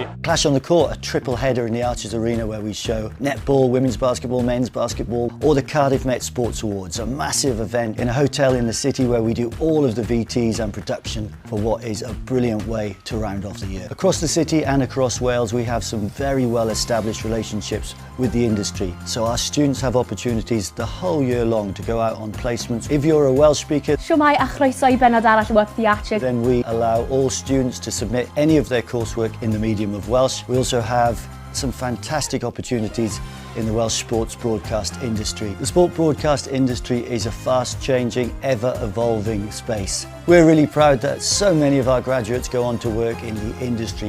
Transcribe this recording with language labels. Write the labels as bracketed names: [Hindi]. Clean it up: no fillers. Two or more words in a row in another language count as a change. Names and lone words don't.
[English] Clash on the Court, a triple header in the Archers Arena where we show netball, women's basketball, men's basketball, or the Cardiff Met Sports Awards, a massive event in a hotel in the city where we do all of the VTs and production for what is a brilliant way to round off the year. Across the city and across Wales, we have some very well established relationships with the industry, so our students have opportunities the whole year long to go out on placements. If you're a Welsh speaker, [Welsh] Shwmae a chroeso I bennod arall o Up the Archer. [English] Then we allow all students to submit any of their coursework in the medium of Welsh. We also have some fantastic opportunities in the Welsh sports broadcast industry. The sport broadcast industry is a fast-changing, ever-evolving space. We're really proud that so many of our graduates go on to work in the industry.